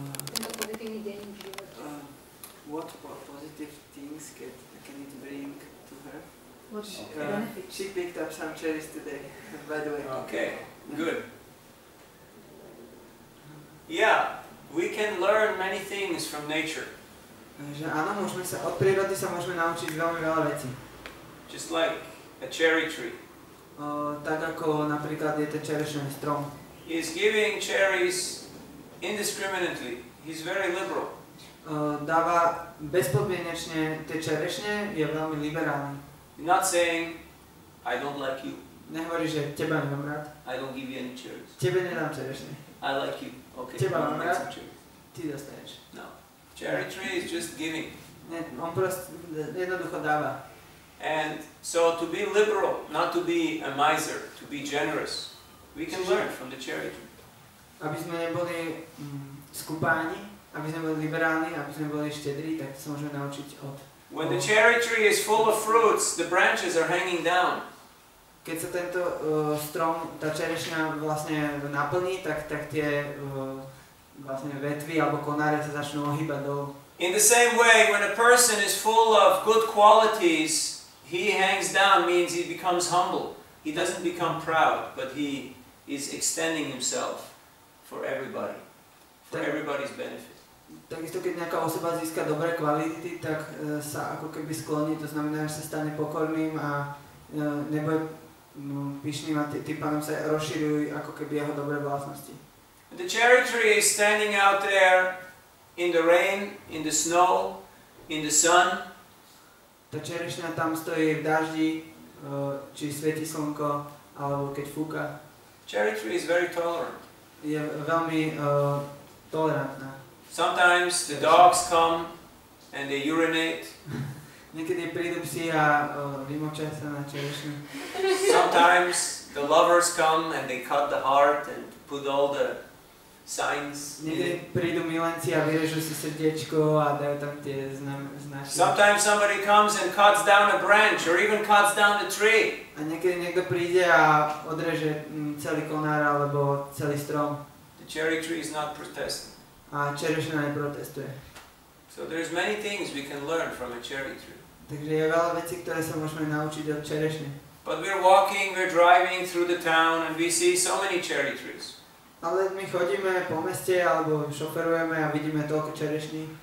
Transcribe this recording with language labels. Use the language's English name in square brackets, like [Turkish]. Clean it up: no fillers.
[Slovak] Tento pozitívny deň v živote. [English] What positive things can it bring to her? What She picked up some cherries today, by the way. Okay, good. Yeah, we can learn many things from nature. [Slovak] Že áno, od prírody sa môžeme naučiť veľmi veľa vecí. [English] Just like a cherry tree. [Slovak] Tak ako napríklad je ten čerešný strom. [English] He is giving cherries indiscriminately. He's very liberal. [Slovak] Dáva bezpodmienečne tie čerešne, je veľmi liberálny. [English] He's not saying, I don't like you. [Slovak] Nehovorí, že teba nemám rád. [English] I don't give you any cherries. [Slovak] Tebe nedám čerešne. [English] I like you. Okay, [Slovak] Teba [English] I'll [Slovak] mám [English] make [Slovak] rád. [English] some cherries. [Slovak] Ty dostaneš. [English] No. Cherry tree is just giving. [Slovak] Nie, on proste jednoducho dáva. [English] And so to be liberal, not to be a miser, to be generous, we can learn from the cherry tree. [Slovak] Aby sme neboli skupáni, aby sme boli liberálni, aby sme boli štedrí, tak sa môžeme naučiť od... [English] When the cherry tree is full of fruits, the branches are hanging down. [Slovak] Keď sa tento strom, tá čerešňa vlastne naplní, tak tie vlastne vetvy alebo konáre sa začnú ohýbať dolu. [English] In the same way, when a person is full of good qualities, he hangs down means he becomes humble. He doesn't become proud, but he is extending himself for everybody, for everybody's benefit. [Slovak] Takisto keď nejaká osoba získa dobré kvality, tak sa ako keby skloní, to znamená, že sa stane pokorným a nebude pyšným a tým pádom sa rozšírujú ako keby jeho dobré vlastnosti. [English] The cherry tree is standing out there in the rain, in the snow, in the sun. [Slovak] Tá čerešňa tam stojí v daždi, či svieti slnko, alebo keď fúka. [English] Cherry tree is very tolerant. [Slovak] Je veľmi tolerantná. [English] Sometimes the dogs come and they urinate. [Slovak] Niekedy prídu psi a vymočia sa na čerešňu. [English] Sometimes the lovers come and they cut the heart and put all the signs. [Slovak] Niekedy prídu milenci a vyrežú si srdiečko a dajú tam tie značky. [English] Sometimes somebody comes and cuts down a branch or even cuts down the tree. [Slovak] A niekedy niekto príde a odreže celý konár alebo celý strom. [English] The cherry tree is not protesting. [Slovak] a čerešňa neprotestuje. [English] So there's many things we can learn from a cherry tree. [Slovak] Takže je veľa vecí, ktoré sa môžeme naučiť od čerešne. [English] But we're walking, we're driving through the town and we see so many cherry trees. [Slovak] Ale my chodíme po meste alebo šoferujeme a vidíme toľko čerešní.